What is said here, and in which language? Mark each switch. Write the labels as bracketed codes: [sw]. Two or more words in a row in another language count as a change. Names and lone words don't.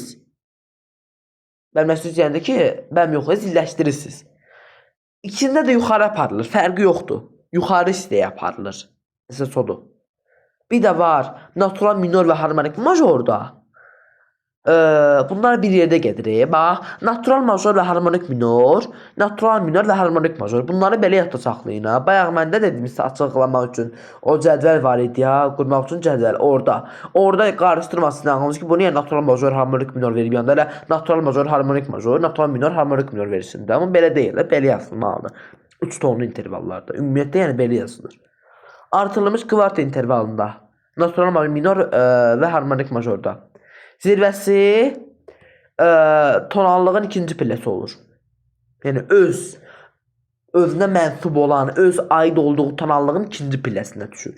[az] Bəmləşdirirsiniz yəni ki, bəm yox, zilləşdirirsiniz. İkisində də yuxarı aparılır, fərqi yoxdur. Yuxarı istəyə aparılır. Əsas odur. Bir də var, natural minor və harmonik majorda. Bunlar bir yerdə gedir. Bax, natural major və harmonik minor, natural minor və harmonik major. Bunları belə yadda saxlayın. Bayaq məndə dedim sizə açıqlamaq üçün o cədvəl var idi ya, qurmaq üçün cədvəl orada. Orada qarışdırmasınız ki, bu niyə natural major, harmonik minor verib yanında elə natural major, harmonik major, natural minor, harmonik minor versin də. Amma belə deyil, belə yazılmalıdır. 3 tonlu intervallarda. Ümumiyyətlə yəni belə yazılır. Artırılmış kvart intervalında natural minor və harmonik majorda. Zirvəsi tonallığın ikinci pilləsi olur. Yəni öz özünə mənsub olan, öz aid olduğu tonallığın ikinci pilləsinə düşür.